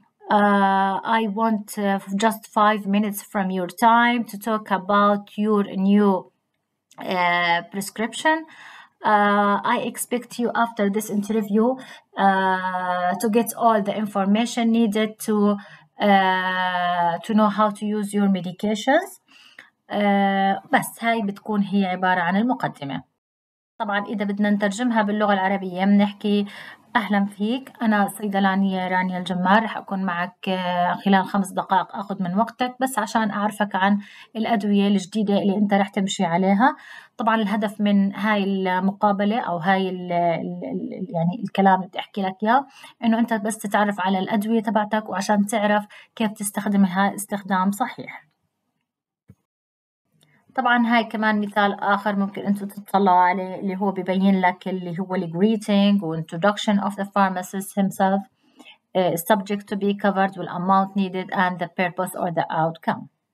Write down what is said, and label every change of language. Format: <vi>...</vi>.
<en>I want just 5 minutes from your time to talk about your new prescription. I expect you after this interview to get all the information needed to know how to use your medications.</en> <ar>بس هاي بتكون هي عبارة عن المقدمة. طبعا إذا بدنا نترجمها باللغة العربية بنحكي أهلا فيك، أنا الصيدلانية رانيا الجمال، رح أكون معك خلال 5 دقائق أخذ من وقتك بس عشان أعرفك عن الأدوية الجديدة اللي أنت رح تمشي عليها. طبعا الهدف من هاي المقابلة أو هاي يعني الكلام اللي بدي أحكي لك إياه إنه أنت بس تتعرف على الأدوية تبعتك وعشان تعرف كيف تستخدمها استخدام صحيح. طبعا هاي كمان مثال آخر ممكن أنتوا تطلعوا عليه اللي هو</ar> <en>ببين لك اللي هو greeting و introduction of the pharmacist himself, subject to be covered, the amount needed, and the purpose or the outcome.</en>